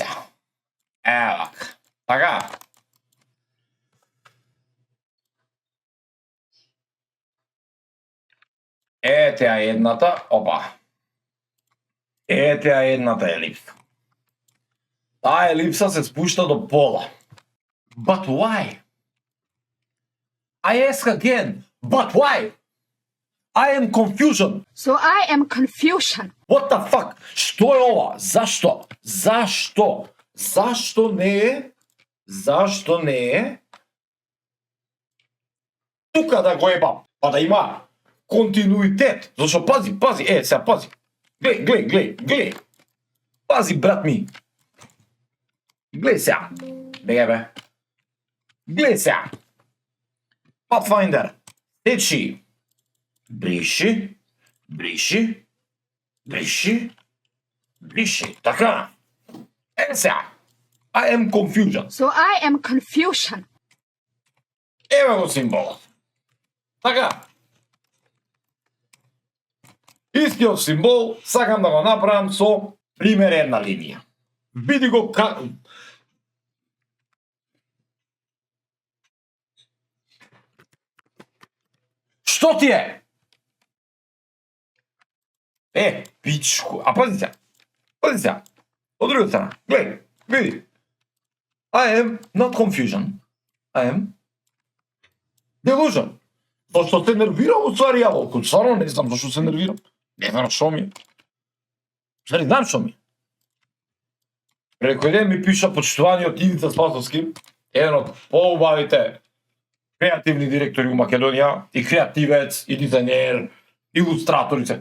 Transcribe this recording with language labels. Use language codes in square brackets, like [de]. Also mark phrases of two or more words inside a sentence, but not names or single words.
[mk] Евак. Така. Ете ја едната, Ете ја едната елипса. Таа елипса се спушта до пола. [en] But why? I ask again, but why? I am confusion. So I am confusion. What the fuck? [mk] Што е ова? Зашто? Зашто не е тука да го ебам, па да има континуитет. Зашто пази, сега пази. Глеј. Пази брат ми. Глеј сега. Бе. Глеј сега. Pathfinder. Течи. Бриши. Така. Сега. [en] I am confusion. So I am confusion. [mk] Еве го символот. Така. Истиот символ сакам да го направам со примерена линија. Види го како. Што ти е? Пичку. А пази сега. Од друга страна. Глеј, види. [en] I am not confusion. I am delusion. [mk] Зашто се нервирам у ствари ја волку? Стварно не знам зашто се нервирам. Не знам шо ми е. Ствари знам шо ми е. Преко ден ми пиша почитуваниот Ивица Спасовски, еден од поубавите креативни директори у Македонија, и креативец, и дизајнер, илустраторице.